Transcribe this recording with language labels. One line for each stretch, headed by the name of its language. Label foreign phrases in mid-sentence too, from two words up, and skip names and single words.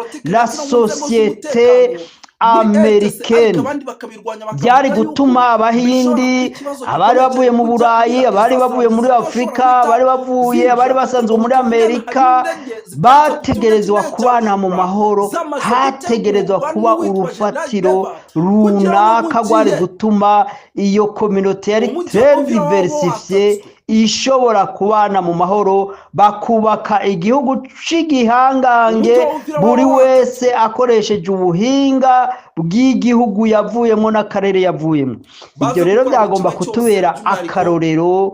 French: la societe americaine
Rundi: byari gutuma abahindi abari bavuye mu Burayi abari bavuye muri Afrika abari basanzwe muri Amerika bategerezwa kubana mu mahoro hategerezwa kuba urufatiro runaka rwari gutuma iyo communauté yari
French: très diversifiée
Rundi: ishobora kubana mu mahoro bakubaka igihugu c'igihangange buri wese akoresheje ubuhinga bw'igihugu yavuyemo n'akarere yavuyemo. Ibyo rero byagomba kutubera akarorero.